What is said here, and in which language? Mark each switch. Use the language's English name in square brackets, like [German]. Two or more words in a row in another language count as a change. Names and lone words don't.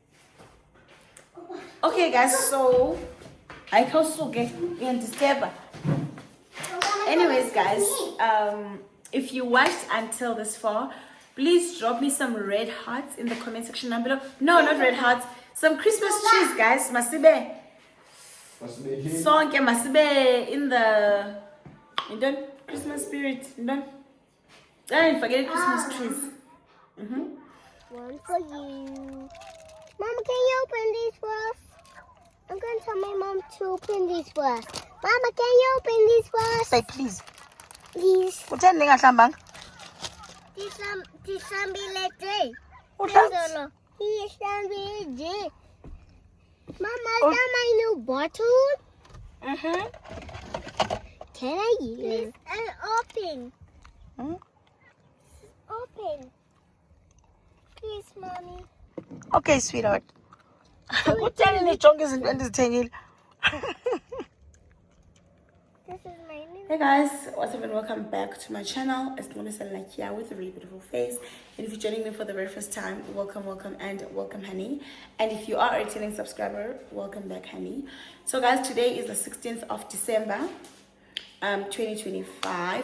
[English] Okay, guys, so I also get disturb. Anyways, guys, if you watched until this far, please drop me some red hearts in the comment section down below. No, not red hearts. Some Christmas trees, guys. Masibe. Song masibe in the Christmas spirit. Don't forget Christmas trees. One for you. Mama, can you open these for us? I'm going to tell my mom to open these for us. Mama, can you open these for us? Say please. Please. [Xhosa] Utheni ningahlambanga? Tisambile. Utheni? Tisambile. Mama, [English] is that my new bottle? Can I use it? Open. Open. Please, Mommy. Okay, sweetheart. [Xhosa] Utheni nijonge izinto endizithengile? [English] This is my new. Hey guys, what's up and welcome back to my channel. It's Nomisa Lakia with a really beautiful face. And if you're joining me for the very first time, welcome and welcome, honey. And if you are a returning subscriber, welcome back, honey. So guys, today is the 16th of December, 2025.